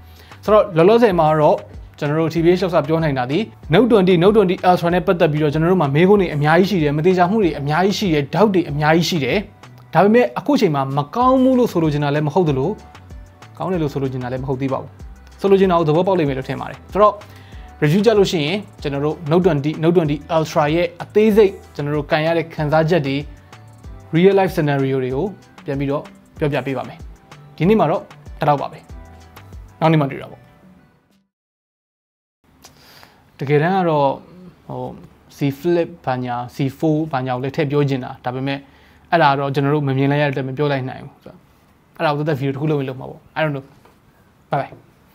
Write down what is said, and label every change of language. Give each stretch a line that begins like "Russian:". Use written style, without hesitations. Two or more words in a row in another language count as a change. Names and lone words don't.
Burmese: ဆိုတော့လောလောဆယ်မှာတော့ကျွန်တော်တို့ TBH Labs ပြောနိုင်တာဒီ Note 20 Ultra နဲ့ပတ်သက်ပြီးတော့ကျွန်တော်တို့မှာမေးခွန်းတွေအများကြီးရှိတယ်မတိကျမှုတွေအများကြီးရှိတယ် doubt တွေအများကြီးရှိတယ်ဒါပေမဲ့အခုချိန်မှာမကောင်းဘူးလို့ဆိုလိုချင်တာလည်းမဟုတ်သလိုကောင်းတယ်လို့ဆိုလိုချင်တာလည်းမဟုတ်သေးပါဘူးဆိုလိုချင်တာကိုသဘောပေါက်လိမ့်မယ်လို့ထင်ပါတယ်ဆိုတော့ review ကြလို့ရှိရင်ကျွန်တော်တို့ Note 20 Ultra ရဲ့အသေးစိတ်ကျွန်တော်တို့ကန်ရတဲ့ခန်းစားချက်တွေ
English: real life scenario
Burmese: တွေကိုပြန်ပြီးတော့ပြောပြပေးပါမယ်ဒီနေ့မှာတော့တော့ပါပဲနောက်နေ့မှတွေ့တာပေါ့ တကယ်တမ်းကတော့C Flip ဘာညာ C4 ဘာညာကိုလည်းထည့်ပြောချင်တာဒါပေမဲ့အဲ့ဒါတော့ကျွန်တော်တို့မမြင်လိုက်ရတဲ့မပြောလိုက်နိုင်ဘူးဆိုတော့အဲ့ဒါကိုသက်သက်ဗီဒီယိုတစ်ခုလုပ်ရင်လုပ်မှာပေါ့
English: I don't know bye bye